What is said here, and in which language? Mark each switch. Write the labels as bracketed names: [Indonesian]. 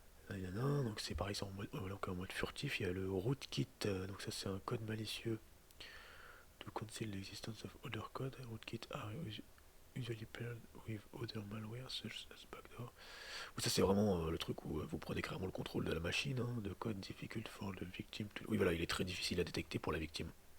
[French] Donc c'est pareil, c'est en mode furtif. Il y a le rootkit, donc ça c'est un code malicieux [English] to conceal the existence of other code. Rootkit are usually paired with other malware such as backdoor. [French] Ça c'est vraiment le truc où vous prenez carrément le contrôle de la machine, hein, de [English] code difficult for the victim. [French] Oui voilà, il est très difficile à détecter pour la victime.